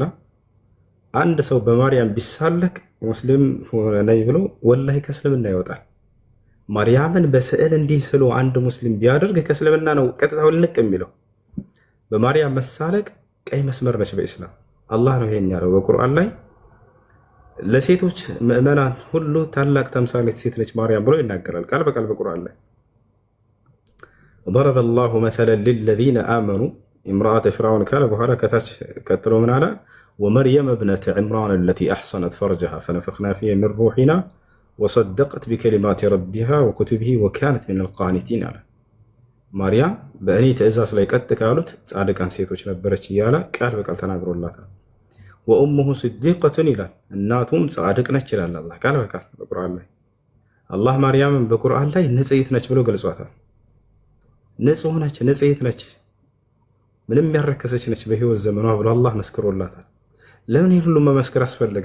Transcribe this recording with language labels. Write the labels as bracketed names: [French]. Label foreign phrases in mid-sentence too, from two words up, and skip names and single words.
[Amharic] አንድ ሰው በማርያም ቢሳለቅ ሙስሊም ነኝ ብሎ ወላሂ ከእስልምና ይወጣል። ማርያምን በስዕል እንዲህ ስሎ አንድ ሙስሊም ቢያደርግ ከእስልምና ነው ቀጥታ ውልቅ የሚለው። በማርያም መሳለቅ ቀይ መስመር ነች በኢስላም። አላህ ነው ይሄን ያለው በቁርአን ላይ። ለሴቶች ምዕመናን ሁሉ ታላቅ ተምሳሌት ሴት ነች ማርያም ብሎ ይናገራል ቃል በቃል በቁርአን ላይ። [Arabic] ضرب الله مثلا للذين آمنوا امرأة فرعون [Amharic] ካለ በኋላ ከታች ቀጥሎ ምን አለ? [Arabic] ومريم ابنة عمران التي أحصنت فرجها فنفخنا فيها من روحنا وصدقت بكلمات ربها وكتبه وكانت من القانتين [Amharic] አለ። ማርያም በእኔ ትእዛዝ ላይ ቀጥ ካሉት ጻድቃን ሴቶች ነበረች እያለ ቃል በቃል ተናግሮላታል። [Arabic] وأمه صديقة [Amharic] ይላል፣ እናቱም ጻድቅ ነች ይላል አላህ ቃል በቃል በቁርአን ላይ። አላህ ማርያምን በቁርአን ላይ ንጽሕት ነች ብሎ ገልጿታል። ንጹህ ነች፣ ንጽሕት ነች፣ ምንም ያረከሰች ነች በህይወት ዘመኗ ብሎ አላህ መስክሮላታል። ለምን ይህ ሁሉ መመስከር አስፈለገ?